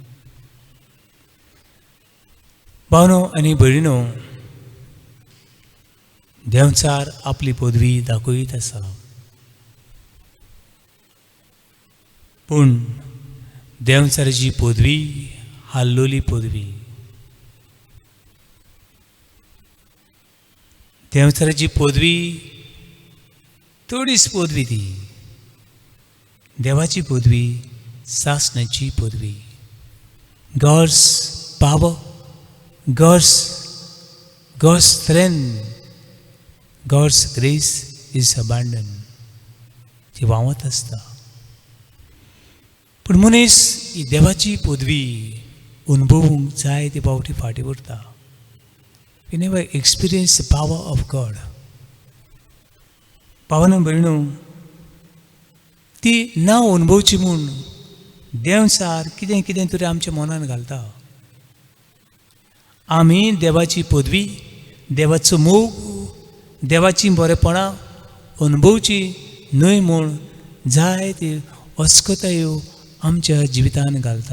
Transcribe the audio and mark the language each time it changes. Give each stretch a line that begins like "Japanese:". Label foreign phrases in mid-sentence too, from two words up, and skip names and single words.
Konkani: भावनो आनी भयणो, देवचार आपली पदवी दाखयत आसा, पूण देवचाराची पदवी हाल्लोली पदवी. देवचाराची पदवी थोडीच पदवी ती. देवाची पदवी सासणाची पदवी.
English: God's power, God's strength, God's grace is abundant.
Konkani: ती वावत आसता. पूण मनीस ही देवाची पदवी अनुभवूंक जाय ती पावटी फाटीं उरता.
English: We never experience the power of God.
Konkani: पावन भयणो, ती ना अनुभवची म्हूण देवचार कितें कितें तरी आमच्या मनान घालता. आमी देवाची पदवी, देवाचो मोग, देवाची बरेपणां अनुभवची न्हय म्हूण जाय ती वस्कोतायो आमच्या जिवितान घालता.